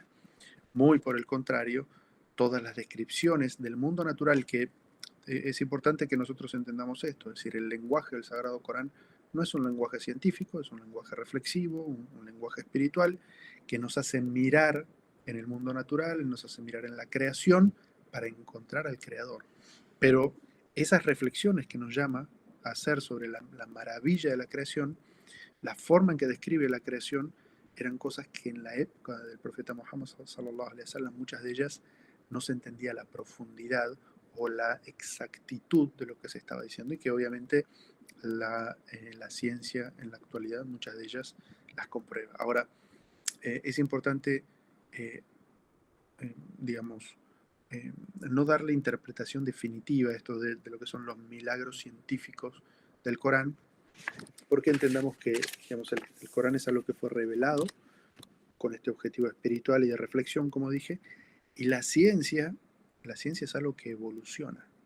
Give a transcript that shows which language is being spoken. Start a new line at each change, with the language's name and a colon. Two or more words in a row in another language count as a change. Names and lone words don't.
Spanish: Muy por el contrario, todas las descripciones del mundo natural es importante que nosotros entendamos esto, es decir, el lenguaje del Sagrado Corán no es un lenguaje científico, es un lenguaje reflexivo, un lenguaje espiritual que nos hace mirar en el mundo natural, nos hace mirar en la creación para encontrar al Creador. Pero esas reflexiones que nos llama a hacer sobre la maravilla de la creación, la forma en que describe la creación, eran cosas que en la época del profeta Muhammad
Arabic: صلى الله عليه وسلم,
Spanish: muchas de ellas no se entendía la profundidad o la exactitud de lo que se estaba diciendo, y que obviamente la ciencia en la actualidad, muchas de ellas las comprueba. Ahora, es importante, eh, digamos, no darle interpretación definitiva a esto de lo que son los milagros científicos del Corán, porque entendamos que, digamos, el Corán es algo que fue revelado con este objetivo espiritual y de reflexión, como dije, y la ciencia es algo que evoluciona.